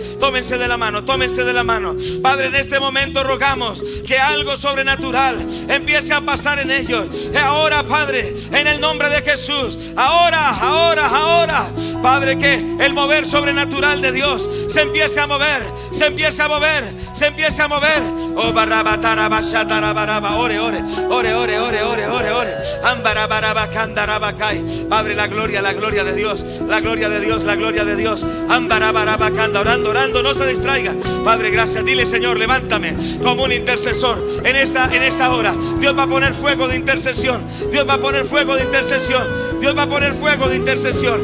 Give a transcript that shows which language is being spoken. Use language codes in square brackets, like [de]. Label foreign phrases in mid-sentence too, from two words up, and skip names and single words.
[es] Tómense de la mano, tómense de la mano. Padre, en este momento rogamos que algo sobrenatural empiece a pasar en ellos. Ahora, Padre, en el nombre de Jesús. Ahora, Padre, que el mover sobrenatural de Dios se empiece a mover, se empiece a mover, se empiece a mover. Oh, barrabatara, bashatara, baraba, ore. Ambarabaraba, candarabacay. Padre, la gloria de Dios, la gloria de Dios, la gloria de Dios. Ambarabaraba, canda, orando, no se distraiga. Padre, gracias. Dile, Señor, levántame como un intercesor en esta hora. Dios va a poner fuego de intercesión. Dios va a poner fuego de intercesión. Dios va a poner fuego de intercesión.